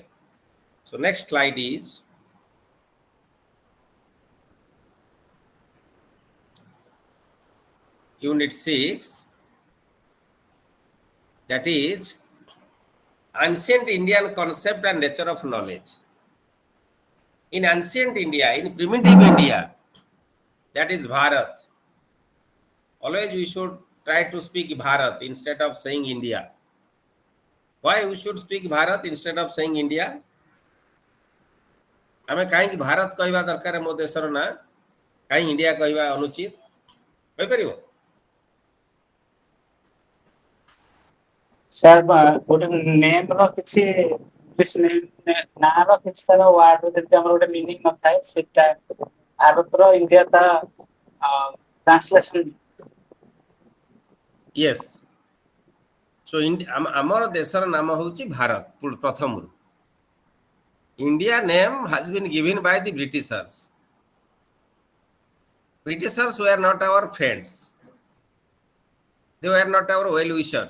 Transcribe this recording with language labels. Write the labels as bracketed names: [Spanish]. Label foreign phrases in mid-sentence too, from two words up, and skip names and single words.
[English] So next slide is Unit 6, that is ancient Indian concept and nature of knowledge. In ancient India, in primitive India, that is Bharat. Always we should try to speak Bharat instead of saying India. Why we should speak Bharat instead of saying India? [Odia] ଆମେ କହିଁ ଭାରତ କହିବା ଦରକାର ମୋ ଦେଶର ନାଁ କହିଁ ଇଣ୍ଡିଆ କହିବା ଅନୁଚିତ ହୋଇ ପାରିବ ସାର୍ ଗୋଟେ ନେମ୍ ର କିଛି ନାଁ ର କିଛି ତାର ୱାର୍ଡ ଯଦି ଆମର ଗୋଟେ ମିନିଂ ନଥାଏ ସେଟା ଭାରତର ଇଣ୍ଡିଆ ତା ଟ୍ରାନ୍ସଲେସନ [English] yes so [Odia] ଆମର ଦେଶର ନାମ ହେଉଛି ଭାରତ ପ୍ରଥମ [English] India name has been given by the Britishers. Britishers were not our friends, they were not our well wishers.